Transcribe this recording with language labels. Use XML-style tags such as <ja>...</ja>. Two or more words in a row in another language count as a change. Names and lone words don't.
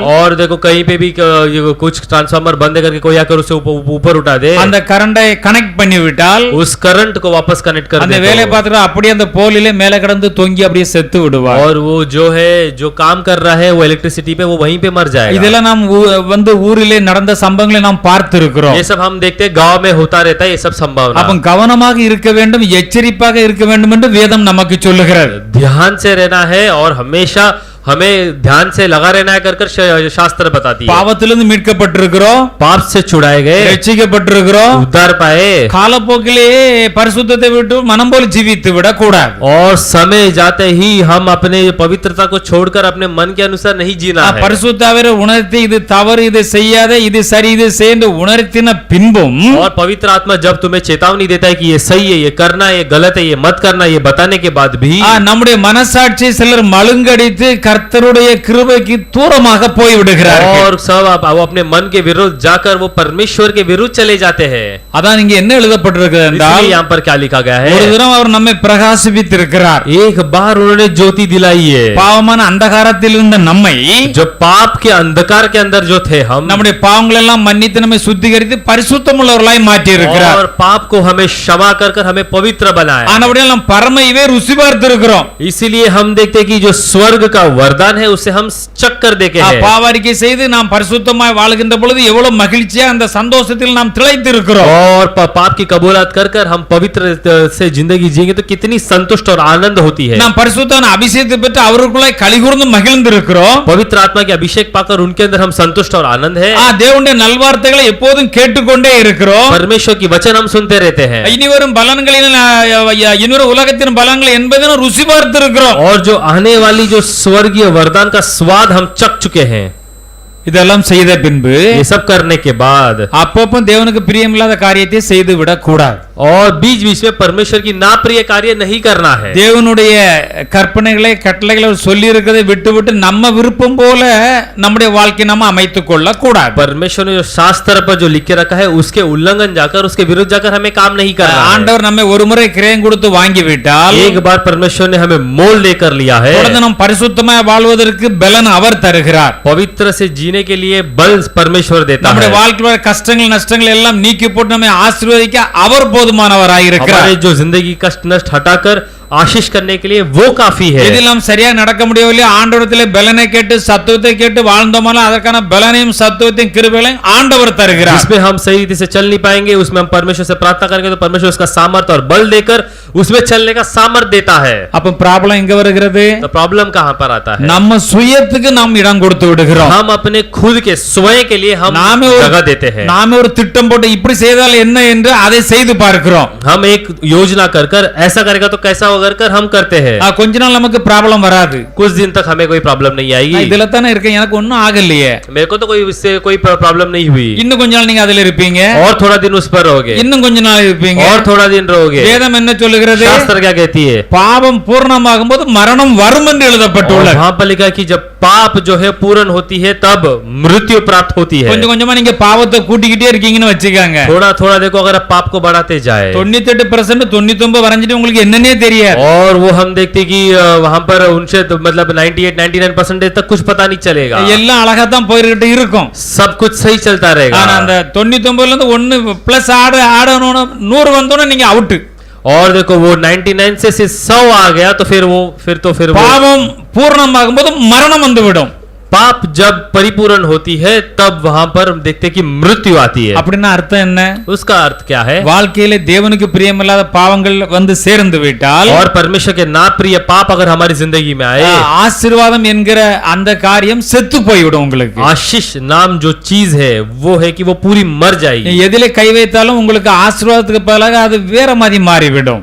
<hi>और देखो कहीं पे भी कुछ ट्रांसफार्मर बंद करके कोई आकर उसे ऊपर उठा दे,</hi> <ta>அந்த கரண்டை கனெக்ட் பண்ணி விட்டால்</ta> <hi>उस करंट को वापस कनेक्ट कर</hi> <ta>அந்த</ta> <hi>दे</hi> <ta>வேலையை பார்த்துட்டு அப்படியே அந்த போலிலே மேலே கடந்து தொங்கி அப்படியே செத்து விடுவார்.</ta> <hi>और वो जो काम कर रहा है वो इलेक्ट्रिसिटी पे वो वहीं पे मर जाएगा.</hi> <ta>இதெல்லாம் நாம் வந்து ஊரிலே நடந்த சம்பவங்களை நாம் பார்த்திருக்கிறோம்.</ta> <hi>ये सब हम देखते हैं गांव में होता रहता है ये सब संभावना.</hi> <ta>அப்ப கவனமாக இருக்க வேண்டும், எச்சரிப்பாக இருக்க வேண்டும் என்று வேதம் நமக்கு சொல்லுகிறது.</ta> <hi>ध्यान से रहना है और हमेशा हमें ध्यान से लगा रहना है कर शास्त्र बताती है.</hi> <ta>பாவத்திலிருந்து மீட்கப்பட்டிருக்கிறோம்,</ta> <hi>पाप से छुड़ाए गए,</hi> <ta>ரட்சிக்கப்பட்டிருக்கிறோம்,</ta> <hi>उद्धार पाए,</hi> <ta>காலப்போக்கிலேயே பரிசுத்தத்தை விட்டு மனம் போல ஜீவித்து விட கூடாது.</ta> <hi>और समय जाते ही हम अपने पवित्रता को छोड़कर अपने मन के अनुसार नहीं जीना है.</hi> <ta>பரிசுத்தாவியை உணர்த்தி இது தவறு, இது செய்யாத, இது சரி, இது செய் என்று உணர்த்தின பின்பும்</ta> <hi>और पवित्र आत्मा जब तुम्हें चेतावनी देता है कि ये सही है, ये करना है, ये गलत है, ये मत करना, ये बताने के बाद भी</hi> <ta>நம்முடைய மனசாட்சி சிலர் மழுங்கடித்து கர்த்தருடைய கிருபைக்கு தூரமாக போய் விடுகிறார்கள்.</ta> <hi>और सब वो अपने मन के विरुद्ध जाकर वो परमेश्वर के विरुद्ध चले जाते हैं.</hi> <ta>அதான் இங்க என்ன எழுதப்பட்டிருக்கிறது என்றால்,</ta> <hi>इसलिए यहाँ पर क्या लिखा गया है,</hi> <ta>ஒரு தினம் அவர் நம்மை பிரகாசிப்பித்திருக்கிறார்.</ta> <hi>एक बार उन्होंने ज्योति दिलाई है.</hi> <ta>பாவமான அந்தகாரத்தில் இருந்த நம்மை</ta> <hi>जो पाप के अंधकार के अंदर जो थे हम,</hi> <ta>நம்முடைய பாவங்கள் எல்லாம் மன்னித்து நம்மை சுத்திகரித்து பரிசுத்தமுள்ளவர்களாய் மாற்றி இருக்கிறார்.</ta> <hi>और पाप को हमें क्षमा कर हमें पवित्र बनाया.</hi> <ta>ஆனபடியால் நாம் பரமையவே ருசி பார்த்திருக்கிறோம்.</ta> <hi>इसीलिए हम देखते हैं कि जो स्वर्ग का वरदान है उसे हम चक्कर देखे हैं.</hi> <ta>பாவரிக்கை செய்து நாம் பரிசுத்தமாய் வாழ்கின்ற பொழுது எவ்வளவு மகிழ்ச்சியா அந்த சந்தோஷத்தில் நாம் திளைத்து இருக்கிறோம்.</ta> <hi>और पाप की कबूलात कर हम पवित्र से जिंदगी जिएंगे तो कितनी संतुष्ट और आनंद होती है.</hi> <ta>நாம் பரிசுத்தமான அபிஷேகத்தை பெற்று அவருக்குள்ளே கலிகூர்ந்து மகிழ்ந்து இருக்கிறோம்.</ta> <hi>पवित्र आत्मा के अभिषेक पाकर उनके अंदर हम संतुष्ट और आनंद है.</hi> <ta>தேவனுடைய நல்வார்த்தைகளை எப்போதும் கேட்டுக்கொண்டே இருக்கிறோம்.</ta> <hi>परमेश्वर की वचन हम सुनते रहते हैं.</hi> <ta>இனி வரும் பலன்களின் இன்னொரு உலகத்தின் பலன்கள் என்பதை ருசி பார்த்து இருக்கிறோம்.</ta> <hi>और जो आने वाली जो स्वर्गीय वरदान का स्वाद हम चख चुके हैं.</hi> <ta>இதெல்லாம் செய்த பின்பு</ta> <hi>ये सब करने के बाद</hi> <ta>அப்பப்போ தேவனுக்கு பிரியமில்லாத காரியத்தை செய்து விடக் கூடாது.</ta> <hi>और बीच बीच में परमेश्वर की नाप्रिय कार्य नहीं करना है.</hi> <ta>தேவனுடைய கற்பனைகளை கட்டளைகளை சொல்லி இருக்கிறதை விட்டு விட்டு நம்ம விருப்பம் போல நம்முடைய வாழ்க்கை நம்ம அமைத்துக் கொள்ள கூடாது.</ta> <hi>परमेश्वर ने जो शास्त्र पर जो लिख के रखा है उसके उल्लंघन जाकर उसके विरुद्ध जाकर हमें काम नहीं करना है.</hi> <ta>ஆண்டவர் நம்மை ஒருமுறை கிரயம் கொடுத்து வாங்கி விட்டால்,</ta> <hi>एक बार परमेश्वर ने हमें मोल लेकर लिया है,</hi> <ta>தொடர்ந்து நாம் பரிசுத்தமாய் வாழ்வதற்கு பலன் அவர் தருகிறார்.</ta> <hi>पवित्र से जीने के लिए बल परमेश्वर देता</hi> <ta>நம்முடைய</ta> <hi>है.</hi> <ta>வாழ்க்கையில் கஷ்டங்கள் நஷ்டங்கள் எல்லாம் நீக்கி போட்டு நம்மை ஆசீர்வதிக்க அவர் போதுமானவராய் இருக்கிறார்.</ta> <hi>हमारे जो जिंदगी कष्ट नष्ट हटाकर आशीष करने के लिए वो काफी है.</hi> <ta>இதில் நாம் சரியாக நடக்க முடியவில்லை, ஆண்டவரத்திலே பலனை கேட்டு சத்துவத்தை கேட்டு வாழ்ந்தோமானால் அதற்கான பலனையும் சத்துவத்தையும் கிருபைகளையும் ஆண்டவர் தருகிறார்.</ta> <hi>जिसमें हम सही रीति से चल नहीं पाएंगे उसमें हम परमेश्वर से प्रार्थना करेंगे तो परमेश्वर उसका सामर्थ्य और बल देकर उसमें चलने का सामर्थ्य देता है.</hi> <ta>அப்ப ப்ராப்ளம் எங்க வருகிறது?</ta> <hi>तो प्रॉब्लम कहां पर आता है?</hi> <ta>நம்ம சுயத்துக்கு நாம் இடம் கொடுத்து விடுகிறோம்.</ta> <hi>हम अपने खुद के स्वयं के लिए हम जगह देते हैं.</hi> <ta>நாமே ஒரு திட்டம் போட்டு இப்படி செய்தால் என்ன என்று அதை செய்து பார்க்கிறோம்.</ta> <hi>हम एक योजना कर ऐसा करेगा तो कैसा होगा कर हम करते हैं.</hi> <ta>கொஞ்ச நாள் நமக்கு ப்ராப்ளம் வராது.</ta> <hi>कुछ दिन तक हमें कोई प्रॉब्लम नहीं आएगी.</hi> <ta>இதுல தானே இருக்கேன், எனக்கு ஒண்ணும் ஆகலையே,</ta> <hi>मेरे को तो कोई इससे कोई प्रॉब्लम नहीं हुई.</hi> <ta>இன்னும் கொஞ்ச நாள் நீங்க அதுல இருப்பீங்க,</ta> <hi>और थोड़ा दिन उस पर रहोगे,</hi> <ta>இன்னும் கொஞ்ச நாள் இருப்பீங்க,</ta> <hi>और थोड़ा दिन रहोगे.</hi> <ta>வேதம் என்ன சொல்லுகிறது?</ta> <hi>शास्त्र क्या कहती है?</hi> <ta>பாவம் பூர்ணமாகும் போது மரணம் வரும் என்று எழுதப்பட்டுள்ளது.</ta> <hi>वहां पर लिखा कि जब पाप जो है पूर्ण होती है तब मृत्यु प्राप्त होती है.</hi> <ta>கொஞ்சம் கொஞ்சமா நீங்க பாவத்தை கூட்டிக்கிட்டே இருக்கீங்கன்னு வச்சுக்கோங்க.</ta> <hi>थोड़ा थोड़ा देखो अगर आप पाप को बढ़ाते जाए</hi> <ta>98% 99 வரைஞ்சிட்டு உங்களுக்கு என்னன்னே தெரியாது.</ta> <hi>और वो हम देखते कि वहां पर उनसे तो मतलब 98-99% तक कुछ पता नहीं चलेगा.</hi> <ta>எல்லாம் अழகா தான் போயிட்டு இருக்கும்.</ta> <hi>सब कुछ सही चलता रहेगा.</hi> <ta>ஆனா அந்த 99ல இருந்து 1 பிளஸ் ஆடணும் 100 வந்தோனே நீங்க அவுட்.</ta> <hi>और देखो वो 99 से 100 आ गया तो फिर वो</hi> <ta>பாவம் பூர்ணமாகும்போது மரணம் வந்துவிடும்.</ta> <hi>पाप जब परिपूर्ण होती है तब वहां पर देखते कि मृत्यु आती है.</hi> <ta>அப்படின்னா அர்த்தம் என்ன?</ta> <hi>उसका अर्थ क्या है?</hi> <ta>வாழ்க்கையில தேவனுக்கு பிரியமில்லாத பாவங்கள் வந்து சேர்ந்து விட்டால்,</ta> <hi>और परमेश्वर के नाप्रिय पाप अगर हमारी जिंदगी में आए,</hi> <ta>ஆசீர்வாதம் என்கிற அந்த காரியம் செத்து போய்விடும் உங்களுக்கு.</ta> <hi>आशीष नाम जो चीज है वो है कि वो पूरी मर जाएगी.</hi> <ta>எதிலே கை வைத்தாலும் உங்களுக்கு ஆசீர்வாதத்துக்கு பதிலாக அது வேற மாதிரி மாறிவிடும்.</ta>